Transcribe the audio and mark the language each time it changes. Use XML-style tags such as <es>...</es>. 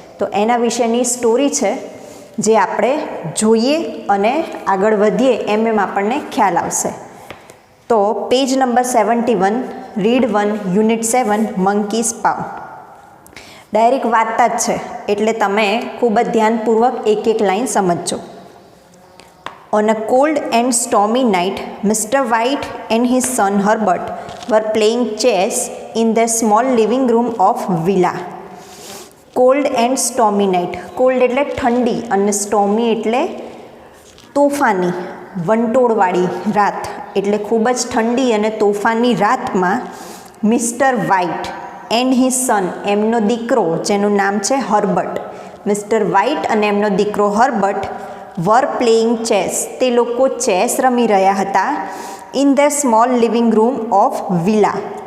<gu>તો એના વિશેની સ્ટોરી છે જે આપણે જોઈએ અને આગળ વધીએ એમ આપણને ખ્યાલ આવશે. તો page number 71, read 1, unit 7, monkeys પાવ. ડાયરેક્ટ વાર્તા જ છે એટલે તમે ખૂબ જ ધ્યાનપૂર્વક એક એક લાઈન સમજજો.</gu> <en>On a cold and stormy night, Mr. White and his son Herbert were playing chess in their small living room of villa. Cold and stormy night.</en> <gu>Cold એટલે ઠંડી અને સ્ટોમી એટલે તોફાની, વંટોળવાળી રાત. એટલે ખૂબ જ ઠંડી અને તોફાની રાતમાં</gu> <en>mister White and his son,</en> <gu>એમનો દીકરો જેનું નામ છે હર્બર્ટ, મિસ્ટર વ્હાઇટ અને એમનો દીકરો હર્બર્ટ</gu> <en>were playing chess,</en> <gu>તે લોકો ચેસ રમી રહ્યા હતા</gu> <en>In the small living room of villa.</en>